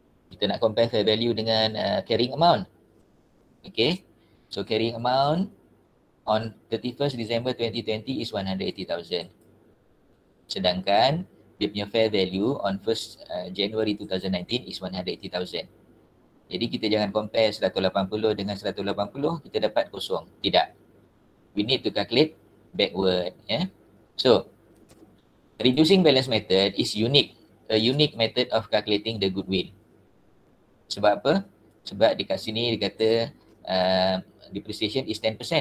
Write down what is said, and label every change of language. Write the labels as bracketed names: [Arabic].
[Malay] Kita nak compare fair value dengan carrying amount. Okay. [English] So carrying amount on 31st December 2020 is 180,000. Sedangkan dia punya fair value on 1st January 2019 is 180,000. [Malay] Jadi kita jangan compare 180 dengan 180, kita dapat kosong. Tidak. [English] We need to calculate backward. So, reducing balance method is unique. A unique method of calculating the goodwill. Sebab apa? [Malay] Sebab dekat sini dia kata depreciation is 10%.